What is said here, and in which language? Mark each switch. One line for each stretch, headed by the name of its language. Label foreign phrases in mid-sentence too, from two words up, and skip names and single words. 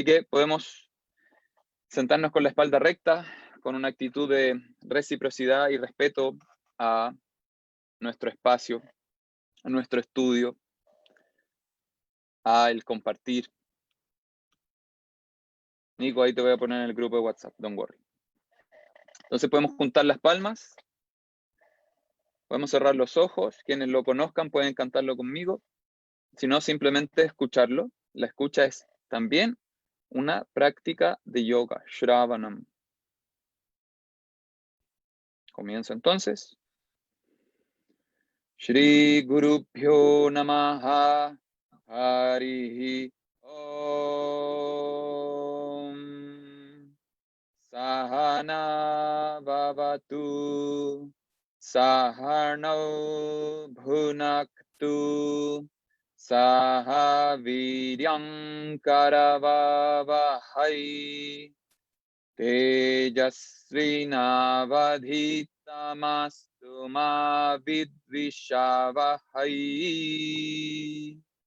Spanish: Así que podemos sentarnos con la espalda recta, con una actitud de reciprocidad y respeto a nuestro espacio, a nuestro estudio, a el compartir. Nico, ahí te voy a poner en el grupo de WhatsApp,
English: don't worry.
Spanish: Entonces podemos juntar las palmas, podemos cerrar los ojos, quienes lo conozcan pueden cantarlo conmigo, si no simplemente escucharlo. La escucha es también una práctica de yoga, Shravanam. Comienzo entonces.
Sanskrit: Shri Gurubhyo Namaha Harihi Om Sahana Bhavatu Saharnau Bhunaktu Saha Viryam Karavavahai Tejasvinavadhitamastu ma vidvishavahai.